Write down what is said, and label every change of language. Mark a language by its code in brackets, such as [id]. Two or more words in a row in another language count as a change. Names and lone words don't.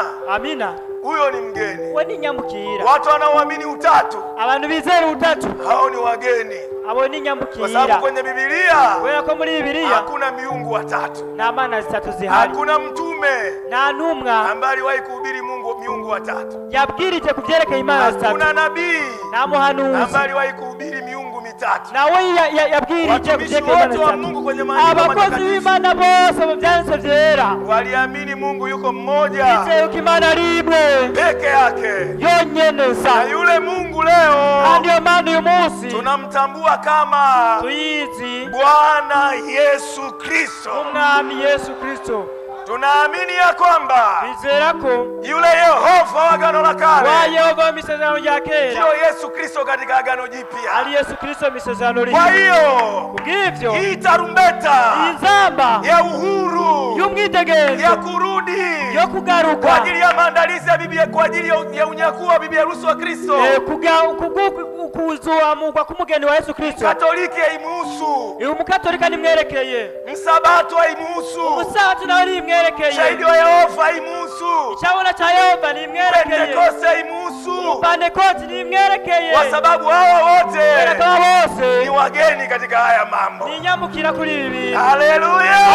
[sw] Amina. Huyo ni mgeni. [rn] We ni nyamukira. [sw] Watu wanaoamini utatu, [rn] abantu bizera utatu, [sw] hao ni wageni. [rn] abo ni nyamukira. [sw] Kwa sababu kwenye Biblia, wewe kwa [rn] muri Biblia [sw] hakuna miungu watatu. [rn] Na mana zitatu zihari. [sw] Hakuna mtume [rn] na numwa [sw] ambaye aliwahi kuhubiri miungu watatu. [rn] Yabwirije kuvyerekeye Imana zitatu. [sw] Hakuna nabii [rn] na muhanuzi [sw] ambaye aliwahi kuhubiri miungu mitatu. Na wewe [rn] yabwirije kuvyerekeye Imana zitatu. [sw] Mungu kwenye maandiko matakatifu. [rn] Abakozi b'Imana bose mu byanditswe vyera [sw] waliamini Mungu yuko mmoja. [rn] Ite yuko Imana rimwe [sw] peke yake. [rn] Yonyene sa. [sw] Na yule Mungu leo [rn] ndio maana uyu munsi [sw] tunamtambua kama [rn] tuizi [sw] Bwana Yesu Kristo. [rn] Umwami Yesu Kristo. [sw] Tunaamini ya kwamba [rn] bizera ko [sw] yule Yehova wa Agano la Kale [rn] wa Yehova misezerano ya kera [sw] ndio Yesu Kristo katika Agano Jipya. [rn] Ali Yesu Kristo misezerano lipya. [sw] Kwa hiyo [rn] ngivyo [sw] hii tarumbeta [rn] inzamba [sw] ya uhuru [rn] y'umwitegerezo [sw] ya kurudi [rn] yo kugaruka [sw] kwa ajili ya maandalizi ya Biblia, kwa ajili ya unyakuo wa bibi harusi wa Kristo, [rn] kuzuamurwa k'umugeni wa Yesu Kristo. [sw] Katoliki haimuhusu, [rn] umukatolika nimwerekeye. [sw] Msabato haimuhusu, [rn] umusabato nawe nimwerekeye. [sw] Shahidi wa Yehova haimuhusu, [rn] ichabona cha Yehova nimwerekeye. [sw] Pentekoste haimuhusu, [rn] Pentekoste nimwerekeye. [sw] Kwa sababu hawa wote ni wageni katika haya mambo. [rn] Ni nyamukira kuri ibi. Haleluya.